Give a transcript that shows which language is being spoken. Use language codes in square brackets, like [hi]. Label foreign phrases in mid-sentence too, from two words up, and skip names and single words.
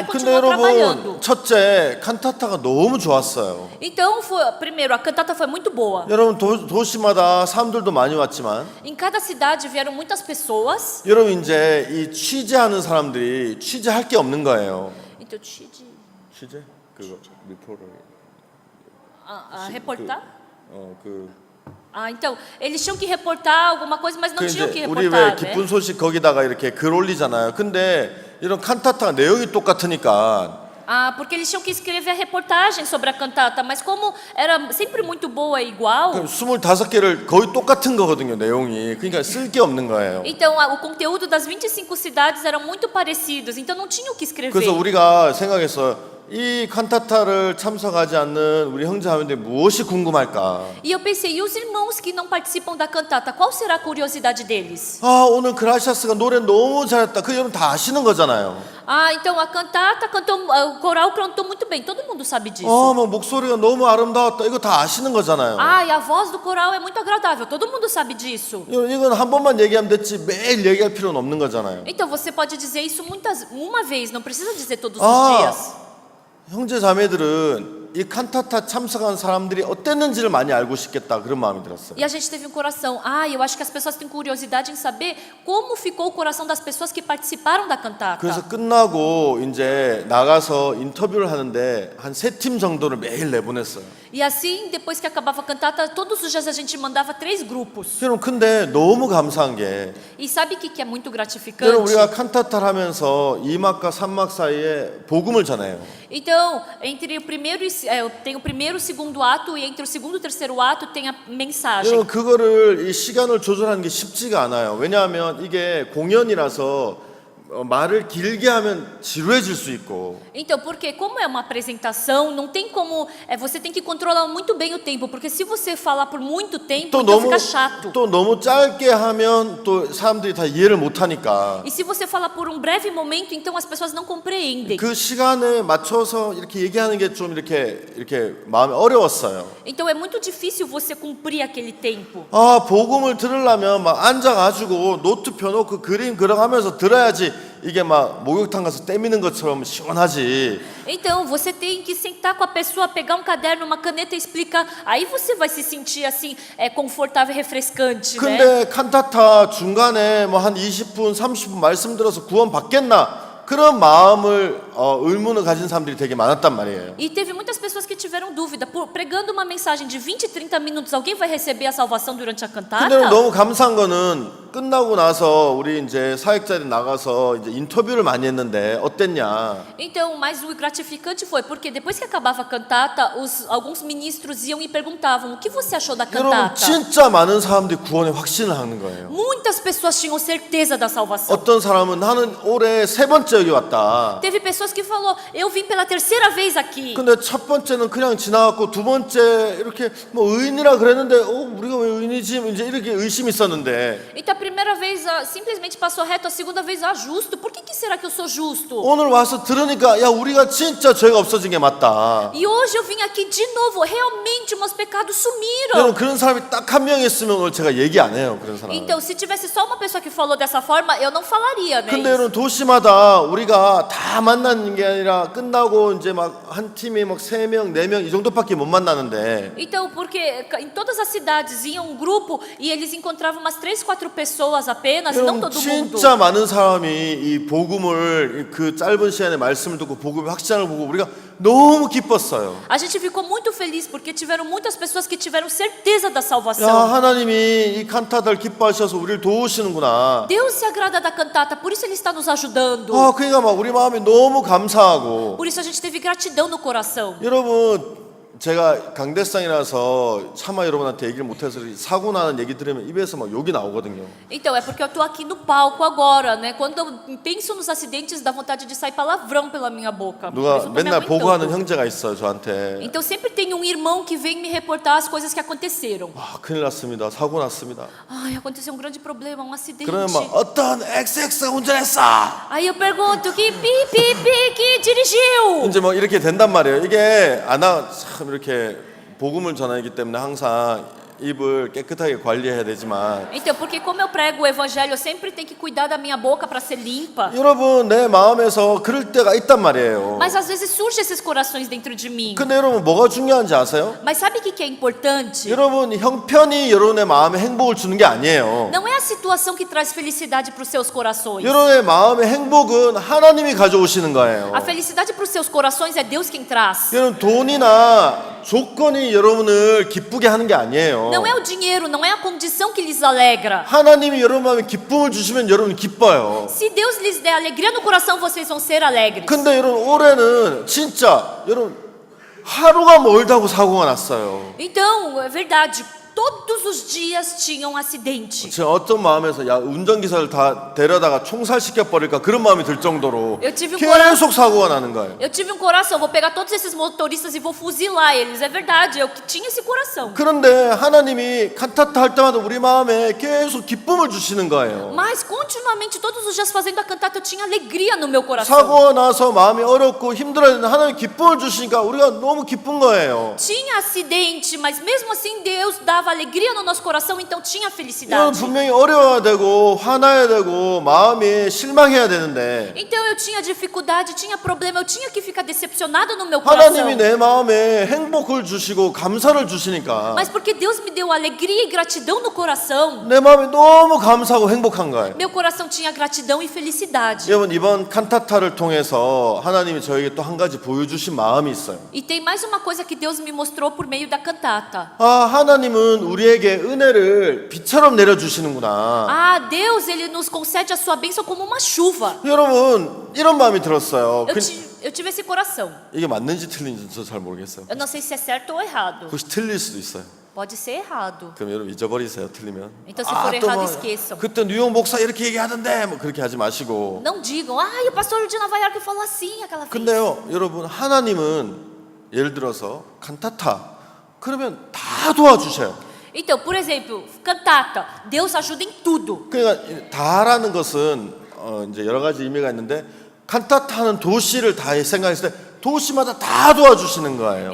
[ko] 근데 [pt] continuar trabalhando. [ko] 여러분, 첫째 칸타타가 너무 좋았어요. [pt] Então, primeiro, a cantata foi muito boa. [ko] 여러분 도시마다 사람들도 많이 왔지만 [pt] Em cada cidade vieram muitas pessoas. [ko] 여러분 이제 이 취재하는 사람들이 취재할 게 없는 거예요. [pt] Então, [ko] 취재? 그거 리포터. [pt] reportar? [ko] 그 [pt] Então, eles tinham que reportar alguma coisa, mas não tinham que [ko] 이제 우리 왜 [pt] reportar, né? [ko] 기쁜 소식 거기다가 이렇게 글 올리잖아요. 근데 이런 칸타타 내용이 똑같으니까 [pt] Porque eles tinham que escrever a reportagem sobre a cantata, mas como era sempre muito boa e igual, [ko] 25개를 거의 똑같은 거거든요, 내용이. 그러니까 쓸 게 없는 거예요. [pt] então o conteúdo das 25 cidades eram muito parecidos, então não tinham o que escrever. [ko] 그래서 우리가 생각했어요. 이 칸타타를 참석하지 않는 우리 형제자매들이 무엇이 궁금할까? [pt] E eu pensei, e os irmãos que não participam da cantata, qual será a curiosidade deles? [ko] 오늘 그라시아스가 노래 너무 잘했다. 그 여러분 다 아시는 거잖아요. [pt] Então a cantata cantou, o coral cantou muito bem, todo mundo sabe disso. [ko] 뭐 목소리가 너무 아름다웠다. 이거 다 아시는 거잖아요. [pt] E a voz do coral é muito agradável, todo mundo sabe disso. [ko] 이건 한 번만 얘기하면 됐지 매일 얘기할 필요는 없는 거잖아요. [pt] Então você pode dizer isso uma vez, não precisa dizer todos os dias. [ko] 형제 자매들은 이 칸타타 참석한 사람들이 어땠는지를 많이 알고 싶겠다 그런 마음이 들었어요. [pt] E a gente teve um coração. Eu acho que as pessoas têm curiosidade em saber como ficou o coração das pessoas que participaram da cantata. [ko] 그래서 끝나고 이제 나가서 인터뷰를 하는데 한 3팀 정도를 매일 내보냈어요. [pt] E assim, depois que acabava a cantata, todos os dias a gente mandava 3 grupos. [ko] 여러분 근데 너무 감사한 게 [pt] E sabe o que é muito gratificante? [ko] 여러분 우리가 칸타타를 하면서 2막과 3막 사이에 복음을 전해요. [pt] Então, tem o primeiro e o segundo ato, e entre o segundo e o terceiro ato tem a mensagem. [ko] 여러분 그거를 이 시간을 조절하는 게 쉽지가 않아요. 왜냐하면 이게 공연이라서 말을 길게 하면 지루해질 수 있고. [pt] Então, porque como é uma apresentação, não tem como, você tem que controlar muito bem o tempo, porque se você falar por muito tempo, [ko] 또 [pt] então [ko] 너무 [pt] fica chato. [ko] 또 너무 짧게 하면 또 사람들이 다 이해를 못 하니까. [pt] E se você falar por um breve momento, então as pessoas não compreendem. [ko] 그 시간에 맞춰서 이렇게 얘기하는 게 좀 이렇게 마음이 어려웠어요. [pt] Então é muito difícil você cumprir aquele tempo. [ko] 복음을 들으려면 막 앉아가지고 노트 펴놓고 그림 그려가면서 들어야지 이게 막 목욕탕 가서 때미는 것처럼 시원하지. [pt] Então você tem que sentar com a pessoa, pegar um caderno, uma caneta e explicar. Aí você vai se sentir assim, confortável e refrescante, né? [ko] 근데 칸타타 중간에 뭐 한 20분, 30분 말씀 들어서 구원 받겠나? 그런 마음을 의문을 가진 사람들이 되게 많았단 말이에요. [pt] E teve muitas pessoas que tiveram dúvida, pregando uma mensagem de 20, 30 minutos, alguém vai receber a salvação durante a [ko] 근데 [pt] cantata? [ko] 너무 감사한 거는 끝나고 나서 우리 이제 사역자들이 나가서 이제 인터뷰를 많이 했는데 어땠냐? [pt] Então, mas o gratificante foi porque depois que acabava a cantata, alguns ministros iam e perguntavam: "O que você achou da [ko] 여러분 [pt] cantata?" [ko] 진짜 많은 사람들이 구원에 확신을 하는 거예요. [pt] Muitas pessoas tinham certeza da salvação. [ko] 어떤 사람은 나는 올해 3번째 여기 왔다. [pt] Teve pessoas que falou: "Eu vim pela terceira vez aqui." [ko] 근데 첫 번째는 그냥 지나갔고 두 번째 이렇게 뭐 의인이라 그랬는데 우리가 왜 의인이지? 이제 이렇게 의심이 있었는데. [pt] Então a primeira vez simplesmente passou reto, a segunda vez justo. Por que será que eu sou justo? [ko] 오늘 와서 들으니까 야 우리가 진짜 죄가 없어진 게 맞다. [pt] E hoje eu vim aqui de novo, realmente meus pecados sumiram. [ko] 여러분 그런 사람이 딱 한 명 있으면 오늘 제가 얘기 안 해요. 그런 사람. [pt] Então, se tivesse só uma pessoa que falou dessa forma, eu não falaria, né? [ko] 근데 여러분 도시마다 우리가 다 만나는 게 아니라 끝나고 이제 막 한 팀이 막 3명, 4명 이 정도밖에 못 만나는데. [pt] Então, porque em todas as cidades ia um grupo e eles encontravam umas 3, 4 pessoas apenas, e não [ko] 여러분 [pt] todo mundo. [ko] 진짜 많은 사람이 이 복음을 그 짧은 시간에 말씀을 듣고 복음의 확장을 보고 우리가 너무 기뻤어요. [pt] A gente ficou muito feliz porque tiveram muitas pessoas que tiveram certeza da [ko] 야 [pt] salvação. [ko] 하나님이 이 칸타타를 기뻐하셔서 우리를 도우시는구나. [pt] Deus se agrada da cantata, por isso Ele está nos ajudando. [ko] 그러니까 막 우리 마음이 너무 감사하고. [pt] Por isso a gente teve gratidão no coração. [ko] 여러분 제가 강대상이라서 차마 여러분한테 얘기를 못해서 사고 나는 얘기 들으면 입에서 막 욕이 나오거든요. [pt] Então, é porque eu tô aqui no palco agora, né? Quando eu penso nos acidentes, dá vontade de sair palavrão pela minha boca. Por [ko] 누가 [pt] isso eu tô me [ko] 맨날 보고하는 [pt] aguentando. [ko] 형제가 있어요 저한테. [pt] Então sempre tem um irmão que vem me reportar as coisas que aconteceram. [ko] 큰일 났습니다. 사고 났습니다. [pt] Aconteceu um grande problema, um acidente. [ko] 그러면 막 어떤 XX가 운전했어. [pt] Aí eu pergunto, que pi que dirigiu? [ko] 이제 뭐 이렇게 된단 말이에요. 이게 참 이렇게 복음을 전하기 때문에 항상 입을 깨끗하게 관리해야 되지만 [pt] Então, porque como eu prego o evangelho, eu sempre tenho que cuidar da minha boca para ser limpa. [ko] 여러분 내 마음에서 그럴 때가 있단 말이에요. [pt] Mas às vezes surgem esses corações dentro de mim. [ko] 근데 여러분 뭐가 중요한지 아세요? [pt] Mas sabe o que é importante? [ko] 여러분 형편이 여러분의 마음에 행복을 주는 게 아니에요. [pt] Não é a situação que traz felicidade para os seus corações. [ko] 여러분의 마음의 행복은 하나님이 가져오시는 거예요. [pt] A felicidade para os seus corações é Deus quem traz. [ko] 여러분 돈이나 조건이 여러분을 기쁘게 하는 게 아니에요. [pt] Não é o dinheiro, não é a condição que lhes alegra. [ko] 하나님이 여러분 마음에 기쁨을 주시면 여러분이 기뻐요. [pt] Se Deus lhes der alegria no coração, vocês vão ser alegres. [ko] 근데 여러분 올해는 진짜 여러분 하루가 멀다고 사고가 났어요. [pt] Então, é verdade, todos os dias tinham um acidente. [ko] 제가 어떤 마음에서 야 운전기사를 다 데려다가 총살시켜 버릴까 그런 마음이 들 정도로 [pt] Eu tive um [ko] 계속 사고가 나는 거예요. [pt] Eu tive um coração, vou pegar todos esses motoristas e vou fuzilar eles. É verdade, eu que tinha esse coração. [ko] 그런데 하나님이 칸타타 할 때마다 우리 마음에 계속 기쁨을 주시는 거예요. [pt] Mas continuamente, todos os dias fazendo a cantata, eu tinha alegria no meu coração. [ko] 사고가 나서 마음이 어렵고 힘들어지는데 하나님 기쁨을 주시니까 우리가 너무 기쁜 거예요. [pt] Tinha acidente, mas mesmo assim Deus dava alegria no nosso coração, então tinha [ko] 이건 [pt] felicidade. [ko] 분명히 어려워야 되고 화나야 되고 마음이 실망해야 되는데 [pt] Então eu tinha dificuldade, tinha problema, eu tinha que ficar decepcionado no meu coração. [ko] 하나님이 내 마음에 행복을 주시고 감사를 주시니까 [pt] Mas porque Deus me deu alegria e gratidão no coração, [ko] 내 마음이 너무 감사하고 행복한 거예요. [pt] meu coração tinha gratidão e felicidade. [ko] 여러분 이번 칸타타를 통해서 하나님이 저에게 또 한 가지 보여주신 마음이 있어요. [pt] E tem mais uma coisa que Deus me mostrou por meio da cantata. [ko] 아 하나님은 우리에게 은혜를 비처럼 내려주시는구나. [pt] Ah, Deus, Ele nos concede a sua bênção como uma chuva. [ko] 여러분 이런 마음이 들었어요. [pt] Eu tive esse coração. [ko] 이게 맞는지 틀린지 저 잘 모르겠어요. [pt] Eu não sei se é certo ou errado. [ko] 혹시 틀릴 수도 있어요. [pt] Pode ser errado. [ko] 그럼 여러분 잊어버리세요. 틀리면. [pt] Então, se for errado, esqueçam. [ko] 그때 뉴욕 목사 이렇게 얘기하던데 뭐 그렇게 하지 마시고. [pt] Não digam, o pastor de Nova York falou assim aquela vez. [ko] 근데요, 여러분 하나님은 예를 들어서 칸타타 그러면 다 도와주셔요. [pt] Então, por exemplo, cantata. Deus ajuda em tudo. [ko] 그러니까 다라는 것은 이제 여러 가지 의미가 있는데 칸타타는 도시를 다 생각했을 때 도시마다 다 도와주시는 거예요.